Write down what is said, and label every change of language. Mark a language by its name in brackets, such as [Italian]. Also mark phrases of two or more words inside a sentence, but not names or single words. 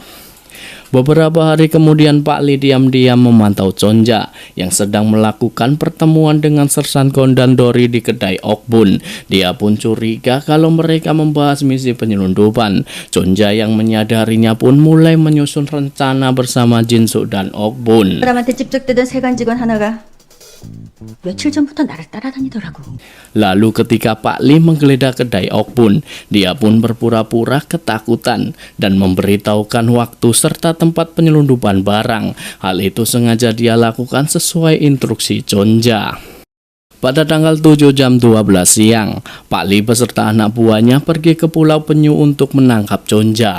[Indonesian] Beberapa hari kemudian Pak Lee diam-diam memantau Chonja yang sedang melakukan pertemuan dengan Sersan Gon dan Dory di kedai Okbun. Dia pun curiga kalau mereka membahas misi penyelundupan. Chonja yang menyadarinya pun mulai menyusun rencana bersama Jin-suk dan Okbun. [Korean] 사람한테 찝쩍대던 세관 직원 하나가 며칠 전부터 나를 따라다니더라고. [Indonesian] Lalu ketika Pak Lee menggeledah kedai Okbun, dia pun berpura-pura ketakutan dan memberitahukan waktu serta tempat penyelundupan barang. Hal itu sengaja dia lakukan sesuai instruksi Chonja. Pada tanggal 7 jam 12 siang, Pak Lee beserta anak buahnya pergi ke Pulau Penyu untuk menangkap Chonja.